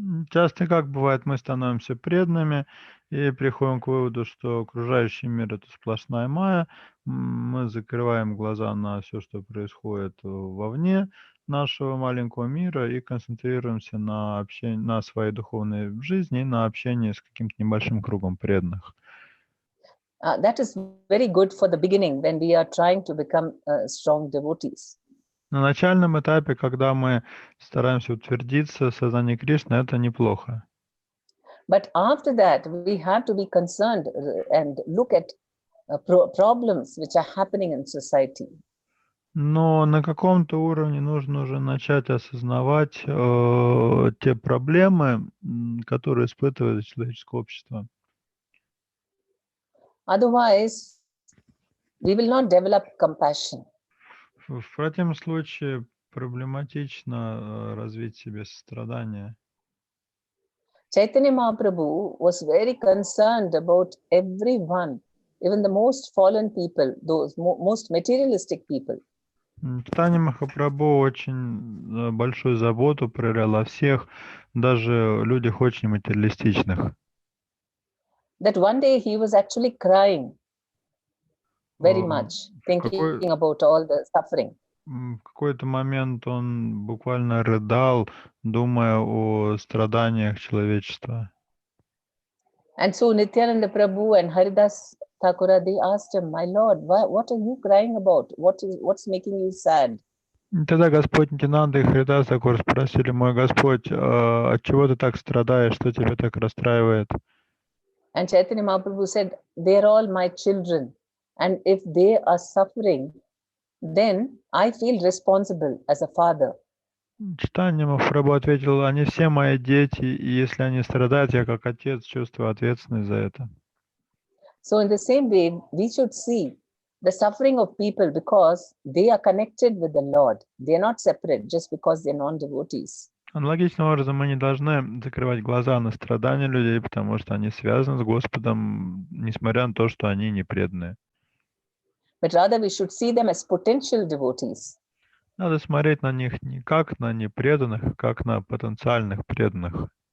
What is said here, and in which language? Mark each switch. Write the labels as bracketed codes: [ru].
[ru] Часто, как бывает, мы становимся преданными и приходим к выводу, что окружающий мир — это сплошная майя. Мы закрываем глаза на все, что происходит вовне нашего маленького мира, и концентрируемся на своей духовной жизни и на общении с каким-то небольшим кругом преданных. [en] That is very good for the beginning when we are trying to become strong devotees. [ru] На начальном этапе, когда мы стараемся утвердиться в сознании Кришны, это неплохо. [en] But after that, we have to be concerned and look at problems which are happening in society. [ru] Но на каком-то уровне нужно уже начать осознавать те проблемы, которые испытывает человеческое общество. [en] Otherwise, we will not develop compassion. [ru] В противном случае проблематично развить в себе сострадание. [en] Chaitanya Mahaprabhu was very concerned about everyone, even the most fallen people, those most materialistic people. [ru] Чайтанья Махапрабху очень большую заботу проявлял о всех, даже людях очень материалистичных. [en] That one day he was actually crying very much, thinking about all the suffering. [ru] В какой-то момент он буквально рыдал, думая о страданиях человечества. [en] And so Nityananda Prabhu and Haridas Thakura, they asked him, "My Lord, what are you crying about? What's making you sad?" [ru] Тогда Господь Нитянанда и Харидас Thakura спросили: «Мой Господь, от чего ты так страдаешь, что тебя так расстраивает?» [en] And Chaitanya Mahaprabhu said, "They're all my children, and if they are suffering, then I feel responsible as a father." [ru] Чайтанья Махапрабху ответил: «Они все мои дети, и если они страдают, я как отец чувствую ответственность за это». [en] So in the same way, we should see the suffering of people because they are connected with the Lord. They are not separate just because they're non-devotees. [ru] Аналогичным образом мы не должны закрывать глаза на страдания людей, потому что они связаны с Господом, несмотря на то, что они не преданные. [en] But rather we should see them as potential devotees. [ru] Надо смотреть на них не как на непреданных, а как на потенциальных преданных.